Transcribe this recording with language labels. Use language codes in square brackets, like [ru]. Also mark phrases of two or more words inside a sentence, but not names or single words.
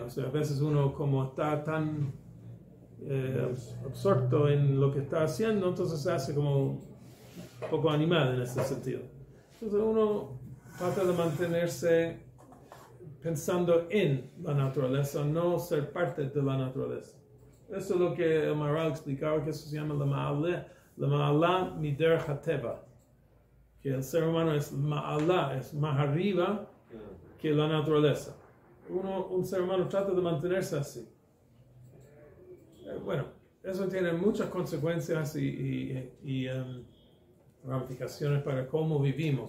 [es] O sea, a veces uno como está tan absorto en lo que está haciendo, entonces se hace como un poco animal en ese sentido. Entonces uno trata de mantenerse pensando en la naturaleza, no ser parte de la naturaleza. Eso es lo que el Maharal explicaba, que eso se llama la [he] מעלה מדרך הטבע, [es] que el ser humano es ma'ala, es más arriba que la naturaleza. Un ser humano trata de mantenerse así. Bueno, eso tiene muchas consecuencias y ramificaciones para cómo vivimos.